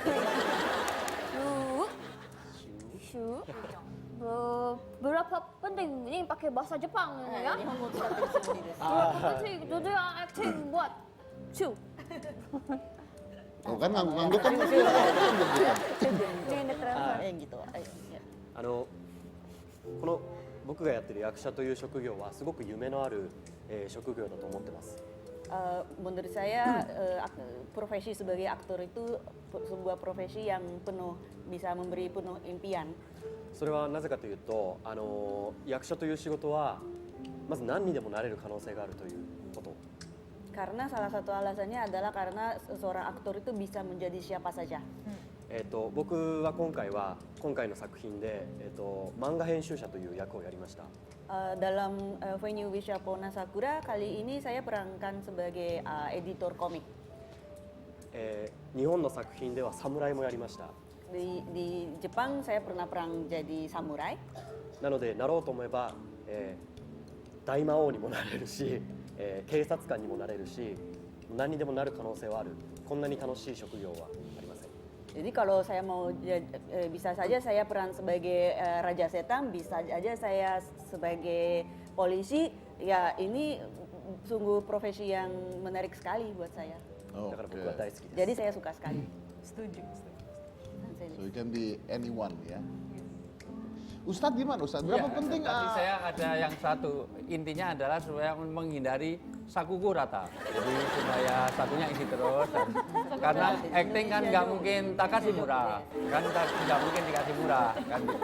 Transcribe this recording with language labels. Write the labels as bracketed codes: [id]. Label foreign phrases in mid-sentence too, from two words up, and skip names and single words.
[id] Shu. Berapa penting ini pakai bahasa Jepang ini ya? Berapa penting dunia acting buat Shu. Oh kan ngangguk-ngangguk kan mesti ngangguk bukan? Ini transfer. [ja] 演技とは、この僕がやってる役者という職業はすごく夢のある、職業だと思ってます。 [id] Menurut saya profesi sebagai aktor itu sebuah profesi yang penuh bisa memberi penuh impian. [ja] それはなぜかというと、役者という仕事はまず何にでもなれる可能性があるということ。 [id] Karena salah satu alasannya adalah karena seorang aktor itu bisa menjadi siapa saja. [ja] 僕は今回の作品で、漫画編集者という役をやりました。 [id] Dalam When You Wish Upon a Sakura kali ini saya perankan sebagai editor komik. [ja] 日本の作品では侍もやりました。 [id] Di Jepang saya pernah perang jadi samurai. [ja] なのでなろうと思えば、大魔王にもなれるし、警察官にもなれるし、何にでもなる可能性はある。こんなに楽しい職業はありません。 [id] Jadi kalau saya mau bisa saja saya peran sebagai Raja Setan, bisa saja saya sebagai polisi. Ya ini sungguh profesi yang menarik sekali buat saya. [ja] だから僕は大好きです。 [id] Jadi saya suka sekali. Setuju. [en] So you can be anyone [id] ya. Ustadz gimana Ustadz? Berapa Ya, penting? Tapi saya ada yang satu, intinya adalah supaya menghindari sakuku rata. Jadi supaya satunya isi terus. Karena acting kan nggak mungkin Takashi murah, kan nggak mungkin dikasih murah, kan gitu.